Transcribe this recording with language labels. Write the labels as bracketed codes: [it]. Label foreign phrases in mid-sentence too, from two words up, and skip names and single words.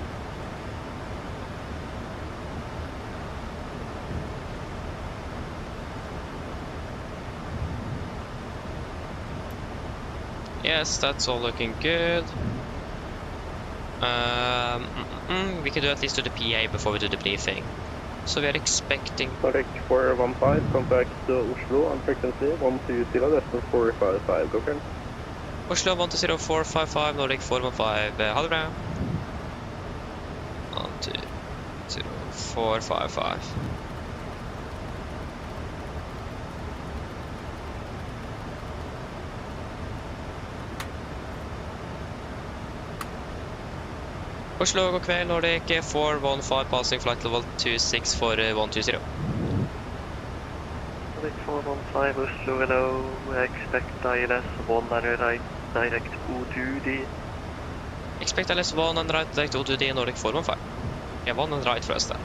[en] Yes, that's all looking good. We can do at least do the PA before we do the briefing. So we are expecting... Nordic 415, contact Oslo on frequency 120, distance 455, go for it. Oslo 120-455, Nordic 415, [no] ha det bra. [en] 120-455. Oslo, [no] god kveld, [en] Nordic 415, passing flight level 26 for 120. Nordic 415, Oslo, hello, expect ILS 100 right, direct O2D. Expect ILS 100 right, direct O2D, Nordic 415. Yeah, 100 right first then.